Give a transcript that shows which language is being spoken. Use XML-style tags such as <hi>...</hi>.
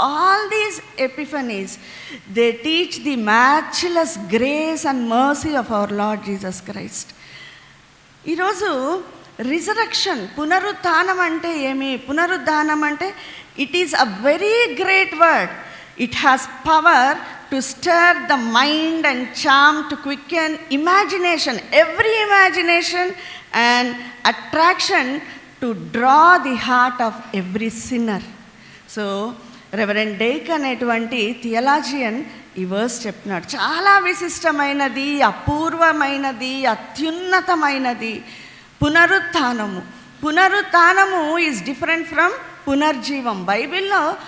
<en>All these epiphanies they teach the matchless grace and mercy of our Lord Jesus Christ.</en> <te>ఈరోజు resurrection, పునరుత్థానం అంటే ఏమి? పునరుద్ధానం అంటే</te> <en>It is a very great word. It has power to stir the mind and charm, to quicken imagination, every imagination, and attraction to draw the heart of every sinner.</en> <te>So reverend deck అనేటువంటి theologian ఈ verse చెప్తున్నాడు. చాలా విశిష్టమైనది, అపూర్వమైనది, అత్యున్నతమైనది పునరుత్థానము. పునరుత్థానము</te> <en>is different from</en> <te>పునర్జీవం. బైబిల్లో</te>